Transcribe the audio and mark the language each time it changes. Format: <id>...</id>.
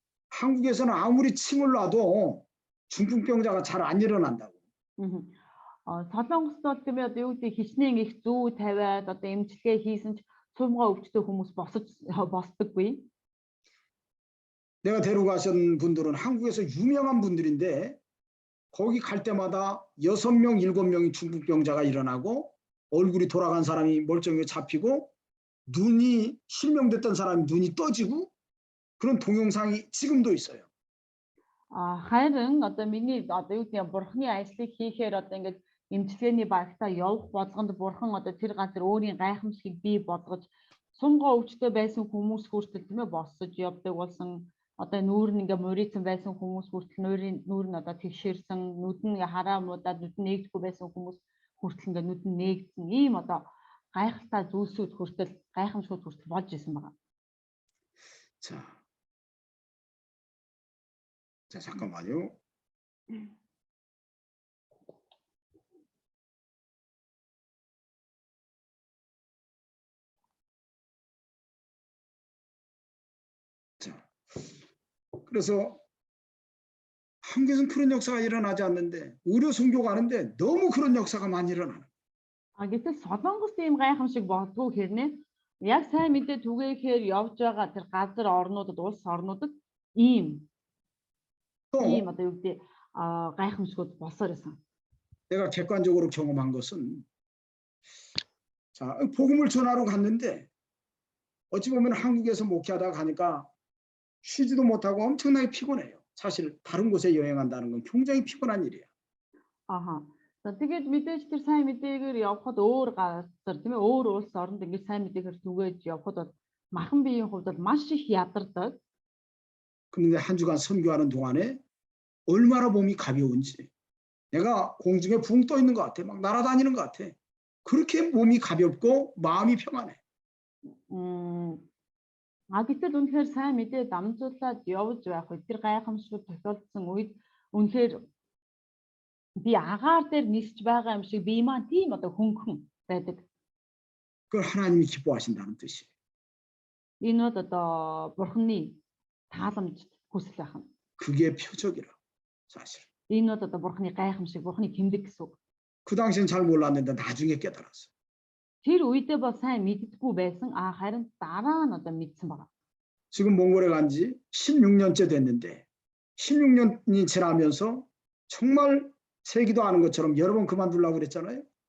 <ko>한국에서는 아무리 침을 놔도 중풍병자가 잘 안 일어난다고.</ko> <mn>Солонгост бол тийм ээ одоо юу гэдэг хичнээн их зүү тавиад одоо эмчилгээ хийсэн ч сумгай өвчтөй хүмүүс босдоггүй.</mn> <ko>내가 데려가신 분들은 한국에서 유명한 분들인데 거기 갈 때마다 6명, 7명이 중풍병자가 일어나고 얼굴이 돌아간 사람이 멀쩡하게 잡히고 눈이 실명됐던 사람이 눈이 떠지고 그런 동영상이 지금도 있어요.</ko> <mn>Харин одоо миний одоо юу гэдэг бурхны ажлыг хийхээр одоо ингээд эмчилгээний багтаа явах болгонд бурхан одоо тэр газар өөрийн гайхамшигыг бий болгож сумгай өвчтөй байсан хүмүүс хүртэл тийм ээ босож явдаг болсон. Одоо нүүр нь ингээ морицсан байсан хүмүүс хүртэл нүүр нь одоо тэгшэрсэн, нүд нь хараа муудаад нүд нь нээгдэхгүй байсан хүмүүс хүртэл ингээ нүд нь нээгдсэн. Ийм одоо гайхалтай зүйлсүүд хүртэл гайхамшгууд хүртэл болж исэн байгаа.</mn> <ko>자, 잠깐만요. 자, 그래서 한국에서는 그런 역사가 일어나지 않는데 의료 선교 가는데 너무 그런 역사가 많이 일어나는.</ko> <mn>Гэтэл Солонгост ийм гайхамшиг болдгоо хэрнээ яг сайн мэдээ түгээхээр явж байгаа тэр газар орнуудад улс орнуудад ийм одоо юу гэдэг гайхамшигуд болсоор байсан.</mn> <ko>내가 객관적으로 경험한 것은 자, 복음을 전하러 갔는데 어찌 보면 한국에서 목회하다가 가니까 쉬지도 못하고 엄청나게 피곤해요. 사실 다른 곳에 여행한다는 건 굉장히 피곤한 일이에요. Аха.</ko> <mn>За тэгээд мэдээж тэр сайн мэдээгээр явхад өөр газар тийм ээ өөр улс оронд ингэж сайн мэдээгээр түгээж явхад бол махан биеийн хувьд бол маш их ядардаг.</mn> <ko>그런데 한 주간 선교하는 동안에 얼마나 몸이 가벼운지 내가 공중에 붕 떠 있는 것 같아. 막 날아다니는 것 같아. 그렇게 몸이 가볍고 마음이 평안해.</ko> <mn>Гэтэл үнэхээр сайн мэдээ дамжуулаад явж байх үед тэр гайхамшиг тохиолдсон үед үнэхээр би агаар дээр нисж байгаа юм шиг би маань тийм одоо хөнгөн байдаг.</mn> <ko>그걸 하나님이 기뻐하신다는 뜻이에요.</ko> <mn>Энэ бол одоо бурхны тааламж хүсэл байна.</mn> <ko>그게 표적이라 사실.</ko> <mn>Энэ бол одоо бурхны гайхамшиг, бурхны тэмдэг гэсэн үг.</mn> <ko>그 당시엔 잘 몰랐는데 나중에 깨달았어.</ko> <mn>Тэр үедээ бол сайн мэддэггүй байсан. Харин дараа нь одоо мэдсэн байна.</mn> <ko>지금 몽골에 간 지 16년째 됐는데 16년이 지나면서 정말 세기도 아는 것처럼 여러 번 그만두려고 그랬잖아요.</ko>